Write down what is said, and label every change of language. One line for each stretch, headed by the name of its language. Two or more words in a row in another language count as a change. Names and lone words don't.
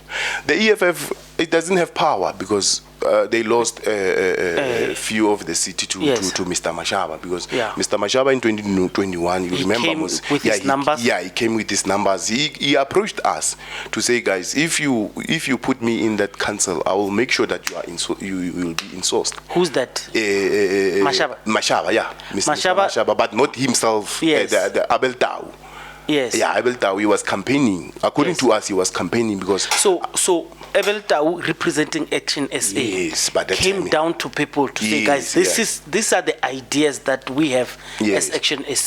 English: The EFF, it doesn't have power because they lost a few of the city to Mr. Mashaba because Mr. Mashaba in 2021, you remember, came with his numbers. Yeah, he came with his numbers. He approached us to say, guys, if you put me in that council, I will make sure that you will be insourced. Who's that? Mashaba. Mashaba, yeah, Mr. Mashaba, but not himself. Yes. The Abel Tau. Yes. Yeah, Abel Tau, he was campaigning. According to us, he was campaigning because. So Abel Tau, representing Action SA, came down to people to say, guys, these are the ideas that we have as Action SA.